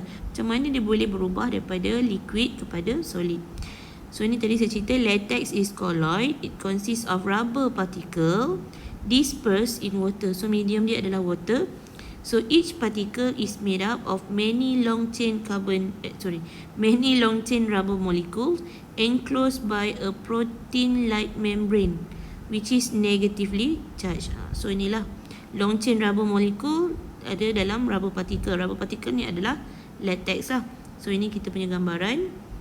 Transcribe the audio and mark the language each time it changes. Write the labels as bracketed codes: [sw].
[ms] Macam mana dia boleh berubah daripada liquid kepada solid? So ni tadi saya cerita [en] latex is colloid. It consists of rubber particle dispersed in water. [ms] So medium dia adalah water. [en] So each particle is made up of many long chain rubber molecules enclosed by a protein-like membrane which is negatively charged. [ms] So inilah [en] long chain rubber molecule [ms] ada dalam rubber particle. Rubber particle ni adalah latex lah. So ini kita punya gambaran.